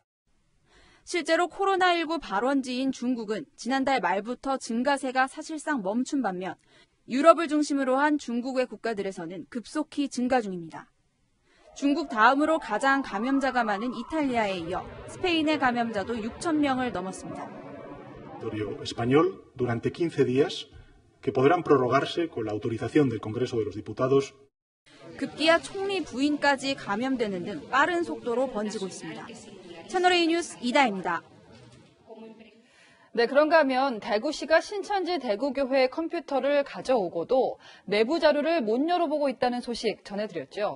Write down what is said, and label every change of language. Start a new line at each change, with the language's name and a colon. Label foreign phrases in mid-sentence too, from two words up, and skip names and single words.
Korean: 실제로 코로나19 발원지인 중국은 지난달 말부터 증가세가 사실상 멈춘 반면 유럽을 중심으로 한 중국의 국가들에서는 급속히 증가 중입니다. 중국 다음으로 가장 감염자가 많은 이탈리아에 이어 스페인의 감염자도 6,000명을 넘었습니다.
Spanish: español durante 15 días que podrán prorrogarse con la autorización del Congreso de los Diputados.
Korean: 급기야 총리 부인까지 감염되는 등 빠른 속도로 번지고 있습니다. 채널A 뉴스 이다혜입니다. 네, 그런가 하면 대구시가 신천지 대구교회 컴퓨터를 가져오고도 내부 자료를 못 열어보고 있다는 소식 전해드렸죠.